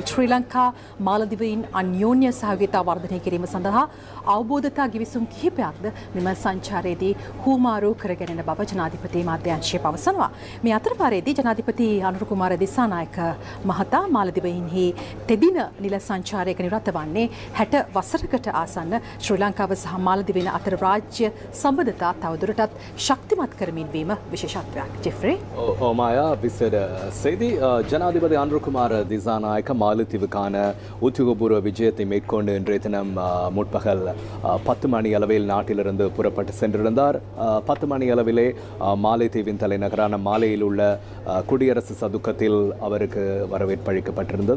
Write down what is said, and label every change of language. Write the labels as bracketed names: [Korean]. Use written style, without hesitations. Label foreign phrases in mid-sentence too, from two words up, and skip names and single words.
[Sinhala] ශ්‍රී ලංකා මාලදිවයින් අන්‍යෝන්‍ය සහයෝගිතාව වර්ධනය කිරීම සඳහා අවබෝධතා ගිවිසුම් කිහිපයක්ද මෙම සංචාරයේදී හුවමාරු කරගෙන බව ජනාධිපති මාධ්‍යංශය පවසනවා. මේ අතරපාරේදී ජනාධිපති අනුර කුමාර දිසානායක මහතා මාලදිවයින්හි තෙදින නිල සංචාරයක නිරත වන්නේ 60 වසරකට ආසන්න ශ්‍රී ලංකාව සහ මාලදිවයින අතර රාජ්‍ය සම්බන්ධතා තවදුරටත් ශක්තිමත් කරමින් වීම විශේෂත්වයක්. [Tamil] ஜெஃப்ரி மாயா விசேட செய்தி ஜனாதிபதி அனுர்குமார் திசாநாயக்க மாலத்தீவுக்கான உத்தியோகபூர்வ விஜயத்தை மேற்கொண்டு இன்றைய தினம் முற்பகல் 10 மணி அளவில் நாட்டிலிருந்து புறப்பட்டு சென்றிருந்தார். 10 மணி அளவிலே மாலைத்தீவின் தலைநகரான மாலையில் உள்ள குடியரசு சதுக்கத்தில் அவருக்கு வரவேற்பு அளிக்கப்பட்டிருந்தது.